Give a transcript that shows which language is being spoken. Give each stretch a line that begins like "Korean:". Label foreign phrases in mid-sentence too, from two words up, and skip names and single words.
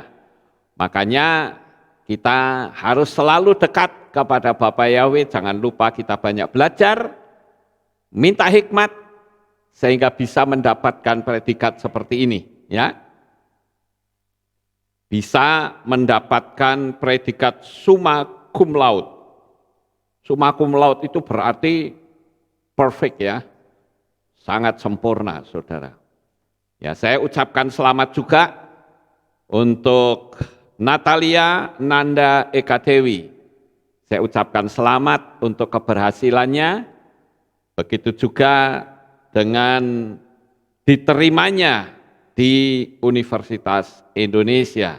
Indonesian: Makanya kita harus selalu dekat kepada Bapak Yahweh, jangan lupa kita banyak belajar, minta hikmat, sehingga bisa mendapatkan predikat seperti ini. Ya, bisa mendapatkan predikat
Latin: summa cum laude. Summa cum laude
Indonesian: itu berarti perfect ya, sangat sempurna saudara. Ya, saya ucapkan selamat juga untuk Natalia Nanda Eka Dewi. Saya ucapkan selamat untuk keberhasilannya, begitu juga dengan diterimanya di Universitas Indonesia.